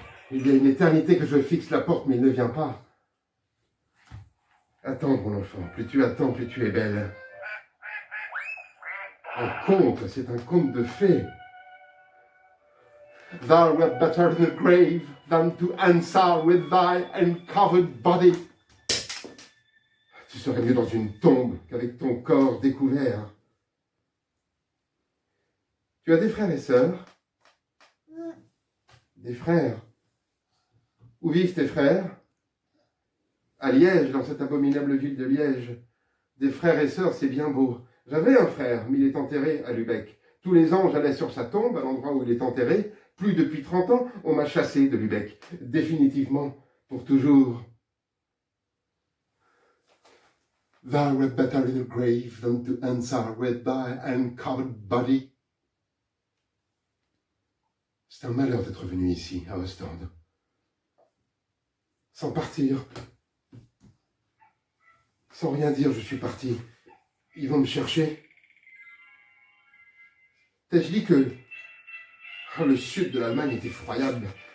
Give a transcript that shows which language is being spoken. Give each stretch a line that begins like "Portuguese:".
French: Il y a une éternité que je fixe la porte, mais il ne vient pas. Attends, mon enfant, plus tu attends, plus tu es belle. Un conte, c'est un conte de fées.
English: Thou wert better in the grave than to answer with thy uncovered body.
French: Tu serais mieux dans une tombe qu'avec ton corps découvert. Tu as des frères et sœurs? Des frères? Où vivent tes frères? À Liège, dans cette abominable ville de Liège. Des frères et sœurs, c'est bien beau. J'avais un frère, mais il est enterré à Lübeck. Tous les ans, j'allais sur sa tombe, à l'endroit où il est enterré. Plus depuis 30 ans, on m'a chassé de Lübeck. Définitivement, pour toujours.
English: Thou wert better in a grave than to answer with thy uncovered body.
French: C'est un malheur d'être venu ici, à Ostende. Sans partir. Sans rien dire, je suis parti. Ils vont me chercher. T'ai-je dit que le sud de l'Allemagne est effroyable.